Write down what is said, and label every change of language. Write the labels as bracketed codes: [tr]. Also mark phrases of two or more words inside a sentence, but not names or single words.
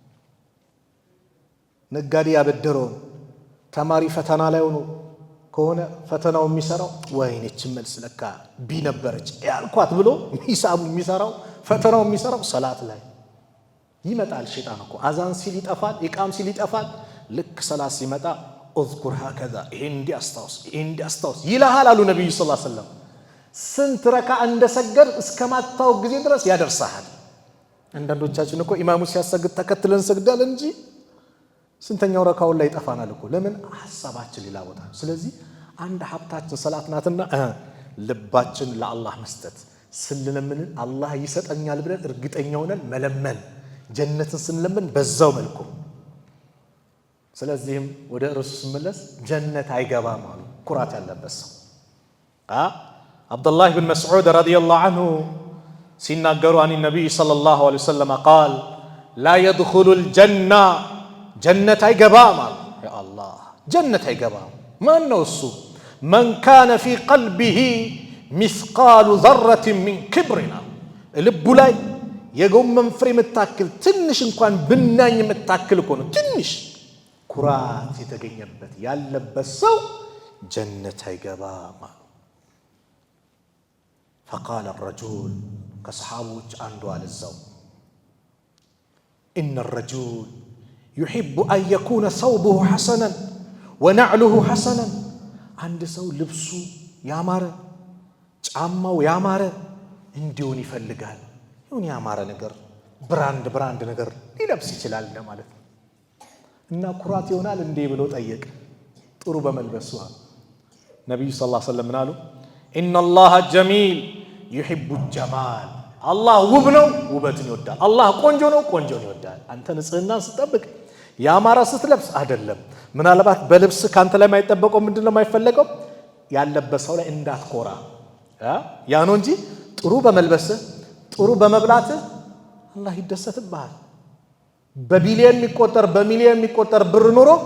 [am] ነጋዴ ያበደረውን ተማሪ ፈተና ላይ ሆኖ ከሆነ ፈተናው የሚሰራው ወይኔ መልስ ለካ ቢ ነበረች ያልኳት ብሎ ሂሳቡ የሚሰራው ፈተናው የሚሰራው ሰላት ላይ። ይመጣል ሸይጣን እኮ አዛን ሲል ይጠፋል ኢቃም ሲል ይጠፋል ልክ ሰላት ሲመጣ [ar] اذكر هكذا [am] እንዲያስታውስ ይልሃል አሉ ነብዩ [ar] صلى الله عليه وسلم [am] ስንት ረካ እንደሰገድ እስከማታው ጊዜ ድረስ ያደርሳል አንዳንዶቻችን እኮ ኢማሙ ሲያሰግድ ተከትለን ሰግዳለን እንጂ ስንተኛው ረካው ላይ ይጠፋናል እኮ ለምን ሐሳባችን ሌላ ቦታ ስለዚህ አንድ ሀብታችን ሰላት ናትና ልባችን ለአላህ መስጠት ስለምን አላህ ይሰጠኛል ብለን እርግጠኛ ሆነን መለመን ጀነትን ስንለምን በዛው መልኩ ስለዚህም ወደ ረሱል ስመለስ ጀነት አይገባም አሉ ኩራት ያለበት ሰው አብዱላህ ኢብኑ መስዑድ [ar] رضي الله عنه [am] ሲናገሩ [ar] عن النبي صلى الله عليه وسلم قال لا يدخل الجنة جنة [am] አይገባም አሉ [ar] يا الله [am] ጀነት አይገባም ማን ነው እሱ [ar] من كان في قلبه مثقال ذرة من كبرنا [am] ልቡ ላይ የጎመን ፍሬ መታከል ትንሽ እንኳን ብናኝ መታከል እኮ ነው ትንሽ ኩራት የተገኘበት ያለበት ሰው ጀነት አይገባም [ar] فقال الرجل [am] كصحابوች አንዱ አለዛው [ar] ان الرجل يحب ان يكون ثوبه حسنا ونعله حسنا [am] አንድ ሰው ልብሱ ያማረ ጫማው ያማረ እንዲሆን ይፈልጋል ይሁን ያማረ ነገር ብራንድ ነገር ሊለብስ ይችላል ማለት ነው እና ኩራት ይሆናል እንዴ ብሎ ጠየቀ ጥሩ በመልበሱ ነብዩ [ar] صلى الله عليه وسلم [am] አሉ [ar] ان الله جميل يحب الجمال الله [am] ውብ ነው ውበትን ይወዳል አላህ ቆንጆ ነው ቆንጆን ይወዳል አንተ ንጽህናን ስትጠብቅ ያማረ ስትለብስ አይደለም ምናልባት በልብስ ካንተ ላይ ማይጠበቀው ምንድነው ማይፈለገው ያለበሰው ላይ እንዳትኮራ ያ ነው እንጂ ጥሩ በመልበስ ጥሩ በመብላት አላህ ይደሰትብሃል በቢሊየን የሚቆጠር በሚሊየን የሚቆጠር ብር ኑሮ